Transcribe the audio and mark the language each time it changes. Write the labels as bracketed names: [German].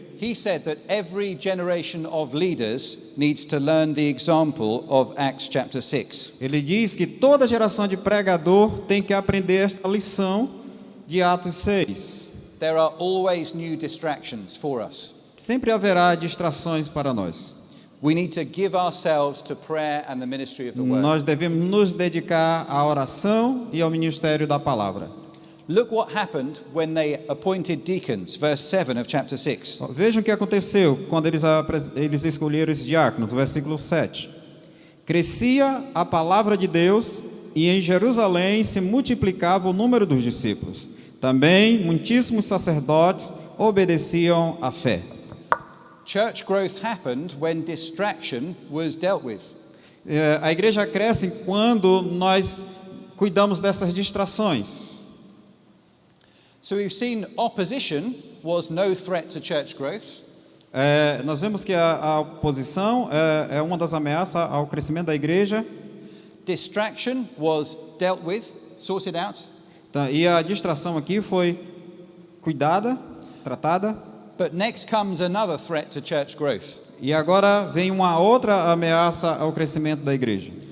[English] he said that every generation of leaders needs to learn the example of Acts chapter 6. [Portuguese] ele diz que toda geração de pregador tem que aprender esta lição de Atos 6. [English] There are always new distractions for us. [Portuguese] Sempre haverá distrações para nós. [English] We need to give ourselves to prayer and the ministry of the word. [Portuguese] Nós devemos nos dedicar à oração e ao ministério da palavra. [English] Look what happened when they appointed deacons, verse 7 of chapter 6. [Portuguese] Vejam o que aconteceu quando eles escolheram os diáconos, versículo 7. Crescia a palavra de Deus e em Jerusalém se multiplicava o número dos discípulos. Também muitíssimos sacerdotes obedeciam à fé. [English] Church growth happened when distraction was dealt with. [Portuguese] A igreja cresce quando nós cuidamos dessas distrações. [English] So we've seen opposition was no threat to church growth. [Portuguese] Nós vemos que a oposição é uma das ameaças ao crescimento da igreja. [English] Distraction was dealt with, sorted out. [Portuguese] E a distração aqui foi cuidada, tratada. [English] But next comes another threat to church growth. [Portuguese] E agora vem uma outra ameaça ao crescimento da igreja.